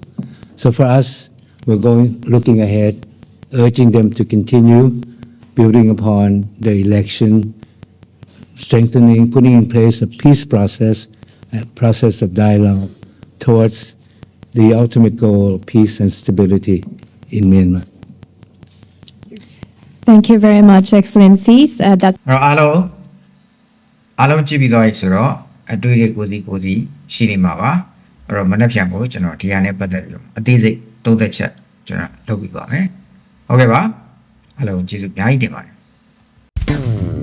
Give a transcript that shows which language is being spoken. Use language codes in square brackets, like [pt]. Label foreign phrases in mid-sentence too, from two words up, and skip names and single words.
[en] So for us, we're looking ahead, urging them to continue building upon the election, strengthening, putting in place a peace process, a process of dialogue towards the ultimate goal of peace and stability in Myanmar. Thank you very much, Excellencies. That [my] အားလုံးကြည့်ပြီးသွားပြီဆိုတော့အတွေ့အကြုံကိုစီရှိနေမှာပါအဲ့တော့မနှက်ဖြန်ကိုကျွန်တော်ဒီဟာနဲ့ပတ်သက်ပြီးတော့အသေးစိတ်သုံးသက်ချက်ကျွန်တော်လုပ်ပြီးပါမယ်ဟုတ်ကဲ့ပါအားလုံးကျေးဇူးအများကြီးတင်ပါတယ်